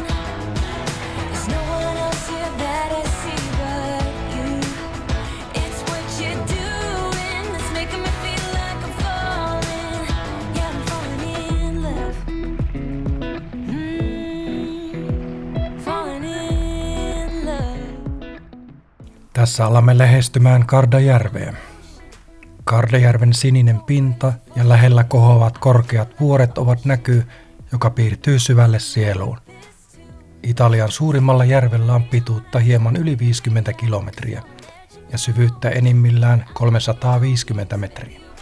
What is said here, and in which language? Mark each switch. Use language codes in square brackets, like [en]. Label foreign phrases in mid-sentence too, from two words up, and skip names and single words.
[en] There's no one else here that I see but you. It's what you're doing that's making me feel like I'm falling. Yeah, I'm falling in love. Falling in love. [fi] Tässä alamme lähestymään Gardajärveä. Gardajärven sininen pinta ja lähellä kohoavat korkeat vuoret ovat näky, joka piirtyy syvälle sieluun. Italian suurimmalla järvellä on pituutta hieman yli 50 kilometriä ja syvyyttä enimmillään 350 metriä.